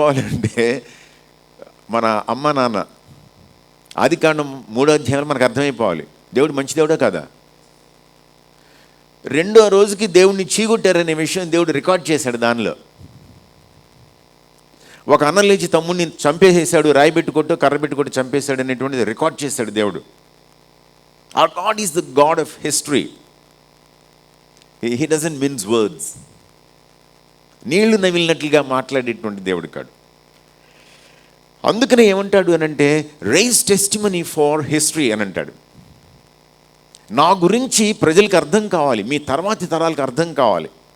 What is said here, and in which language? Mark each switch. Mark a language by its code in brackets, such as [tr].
[te] అంటే మన అమ్మ నాన్న ఆదికాండం 3వ అధ్యాయంలో మనకు అర్థమైపోవాలి దేవుడు మంచి దేవుడా కాదా. 2వ రోజుకి దేవుడిని చీగొట్టారనే విషయం దేవుడు రికార్డ్ చేశాడు. దానిలో ఒక అన్న లేచి తమ్ముడిని చంపేసేసాడు, రాయి పెట్టుకొట్టు కర్ర పెట్టుకొట్టు చంపేశాడు అనేటువంటిది రికార్డ్ చేశాడు దేవుడు. [en] Our God is the God of history. He doesn't mince words. [te] నీళ్లు నవిలినట్లుగా మాట్లాడేటువంటి దేవుడు కాడు. అందుకనే ఏమంటాడు అనంటే, [en] raise testimony for history [te] అని అంటాడు. నా గురించి ప్రజలకు అర్థం కావాలి, మీ తర్వాతి తరాలకు అర్థం కావాలి.